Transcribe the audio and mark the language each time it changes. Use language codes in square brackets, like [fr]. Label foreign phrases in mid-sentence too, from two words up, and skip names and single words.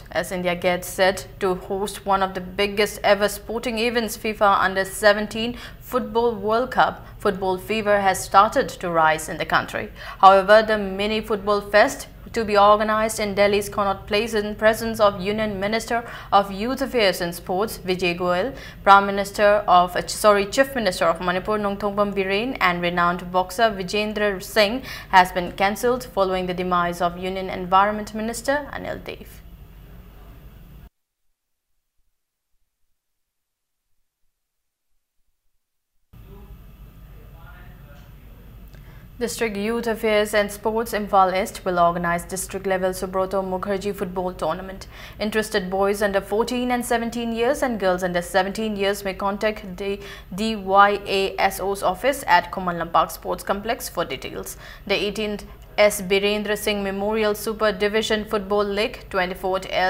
[en] As India gets set to host one of the biggest ever sporting events, FIFA Under-17 Football World Cup, football fever has started to rise in the country. However, the mini football fest to be organized in Delhi's Connaught Place in presence of Union Minister of Youth Affairs and Sports Vijay Goyal, Chief Minister of Manipur Nongthongpam Biren, and renowned boxer Vijendra Singh has been cancelled following the demise of Union Environment Minister Anil Dev. District Youth Affairs and Sports Imphal East will organize district-level Subroto Mukherjee football tournament. Interested boys under 14 and 17 years and girls under 17 years may contact the DYASO's office at Kumalampak Sports Complex for details. The 18th S. Birendra Singh Memorial Super Division Football League, 24th L.